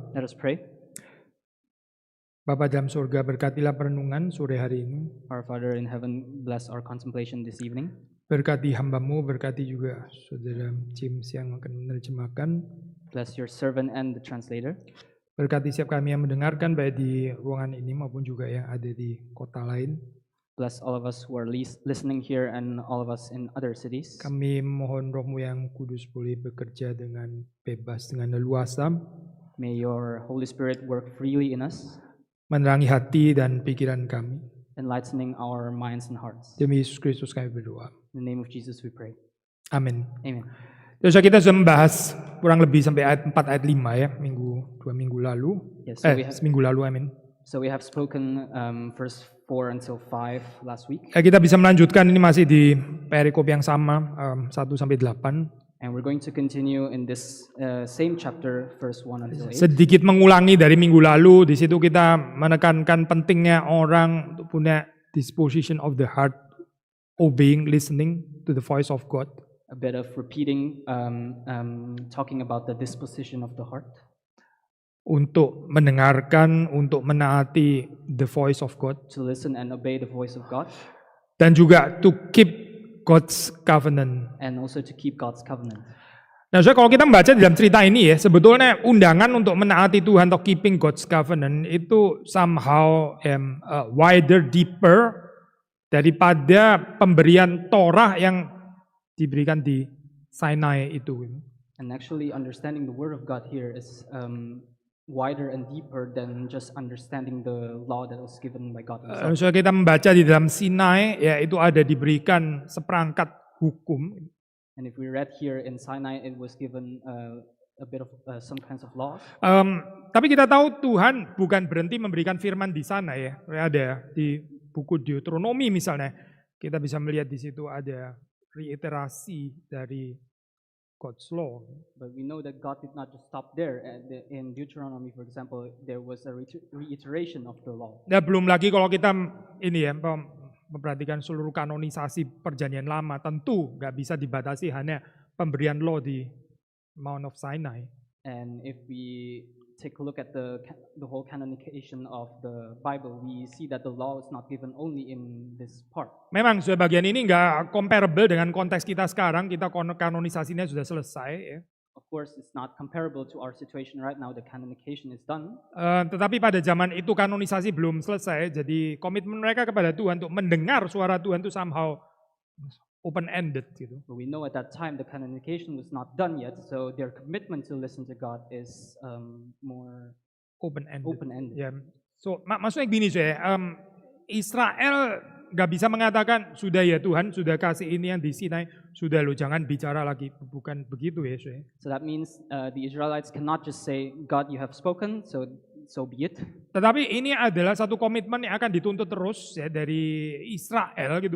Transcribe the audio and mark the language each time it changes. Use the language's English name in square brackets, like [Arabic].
[English] Let us pray. [Indonesian] Bapa dalam surga, berkatilah perenungan sore hari ini. [English] Our Father in heaven, bless our contemplation this evening. [Indonesian] Berkati hamba-Mu, berkati juga saudara James yang akan menerjemahkan. [English] Bless your servant and the translator. [Indonesian] Berkati setiap kami yang mendengarkan baik di ruangan ini maupun juga yang ada di kota lain. [English] Bless all of us who are listening here and all of us in other cities. [Indonesian] Kami mohon Roh-Mu yang kudus boleh bekerja dengan bebas, dengan leluasa. [English] May your Holy Spirit work freely in us, [Indonesian] Menerangi hati dan pikiran kami. [English] enlightening our minds and hearts. [Indonesian] Demi Yesus Kristus kami berdoa. [English] In the name of Jesus we pray. [Indonesian] Amin. [English] Amen. [Indonesian] Terus kita sudah membahas kurang lebih sampai ayat 4 ayat 5 ya, 2 minggu lalu. [English] Yes, so [Indonesian] Seminggu lalu, amin. [English] So we have spoken verse 4 until 5 last week. [Indonesian] Kita bisa melanjutkan, ini masih di perikop yang sama, 1 sampai 8. [English] And we're going to continue in this same chapter, verse 1 until 8. [Indonesian] Sedikit mengulangi dari minggu lalu, di situ kita menekankan pentingnya orang untuk punya disposition of the heart, obeying, listening to the voice of God. [English] A bit of repeating, talking about the disposition of the heart. [Indonesian] Untuk mendengarkan, untuk menaati the voice of God. [English] To listen and obey the voice of God. Dan juga to keep God's covenant. And also to keep God's covenant. [Indonesian] Nah, so kalau kita membaca dalam cerita ini ya, sebetulnya undangan untuk menaati Tuhan atau keeping God's covenant itu somehow wider, deeper daripada pemberian Torah yang diberikan di Sinai itu. [English] And actually understanding the word of God here is wider and deeper than just understanding the law that was given by God himself. [Indonesian] So kita membaca di dalam Sinai ya, itu ada diberikan seperangkat hukum. [English] And if we read here in Sinai, it was given a bit of some kinds of laws. [Indonesian] Tapi kita tahu Tuhan bukan berhenti memberikan firman di sana ya. Ada di buku Deuteronomi misalnya, kita bisa melihat di situ ada reiterasi dari God's law. [English] But we know that God did not just stop there. In Deuteronomy, for example, there was a reiteration of the law. [Indonesian] Ya, belum lagi kalau kita ini ya memperhatikan seluruh kanonisasi perjanjian lama, tentu nggak bisa dibatasi hanya pemberian law di Mount of Sinai. [English] And if we take a look at the whole canonication of the Bible, we see that the law is not given only in this part. [Indonesian] Memang bagian ini nggak comparable dengan konteks kita sekarang, kita kanonisasinya sudah selesai ya. [English] Of course, it's not comparable to our situation right now. The canonication is done. [Indonesian] Tetapi pada zaman itu kanonisasi belum selesai, jadi komitmen mereka kepada Tuhan untuk mendengar suara Tuhan itu somehow open-ended gitu. [English] But we know at that time the canonication was not done yet, so their commitment to listen to God is more Open-ended. open-ended. [Indonesian] Ya. So maksudnya gini saya, Israel nggak bisa mengatakan sudah ya Tuhan, sudah kasih ini yang di Sinai, sudah lo jangan bicara lagi. Bukan begitu ya, saudara. [English] So that means the Israelites cannot just say, God, you have spoken, so be it. [Indonesian] Tetapi ini adalah satu komitmen yang akan dituntut terus ya dari Israel gitu.